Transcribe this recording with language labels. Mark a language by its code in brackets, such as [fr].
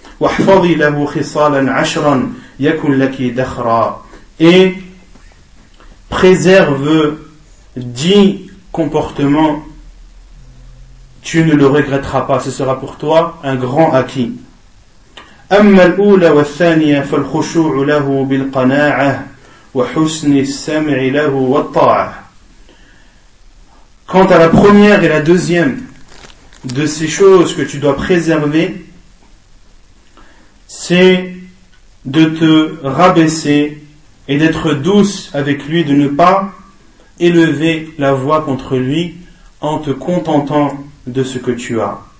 [ar] واحفظي له خصالا عشرا يكن لك دخرا. [fr] Et préserve 10 comportements, tu ne le regretteras pas, ce sera pour toi un grand acquis. [ar] أما الأولى والثانية فالخشوع له بالقناعة وحسن السمع له والطاعة. [fr] Quant à la première et la deuxième de ces choses que tu dois préserver, c'est de te rabaisser et d'être douce avec lui, de ne pas élever la voix contre lui en te contentant de ce que tu as.